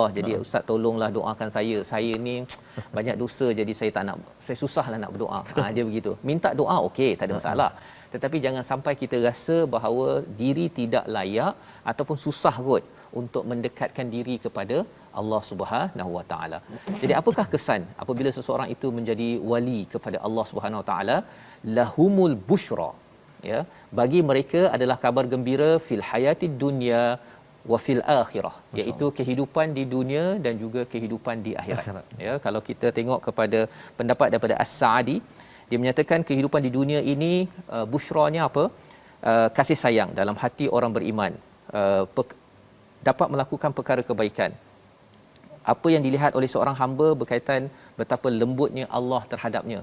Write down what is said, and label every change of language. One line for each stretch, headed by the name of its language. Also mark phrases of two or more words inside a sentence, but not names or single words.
Malay: Jadi ustaz tolonglah doakan saya ni banyak dosa, jadi saya susahlah nak berdoa. Dia begitu. Minta doa okey, tak ada masalah. Tetapi jangan sampai kita rasa bahawa diri tidak layak ataupun susah kot untuk mendekatkan diri kepada Allah
Arabic: سبحانه وتعالى.
Malay: Jadi apakah kesan apabila seseorang itu menjadi wali kepada Allah
Arabic: سبحانه وتعالى? لهم البشرى,
Malay: ya, bagi mereka adalah kabar gembira
Arabic: في الحياة الدنيا وفي الآخرة,
Malay: iaitu kehidupan di dunia dan juga kehidupan di akhirat. Ya, kalau kita tengok kepada pendapat daripada As-Sa'di, dia menyatakan kehidupan di dunia ini busyranya apa? Kasih sayang dalam hati orang beriman, dapat melakukan perkara kebaikan. Apa yang dilihat oleh seorang hamba berkaitan betapa lembutnya Allah terhadapnya.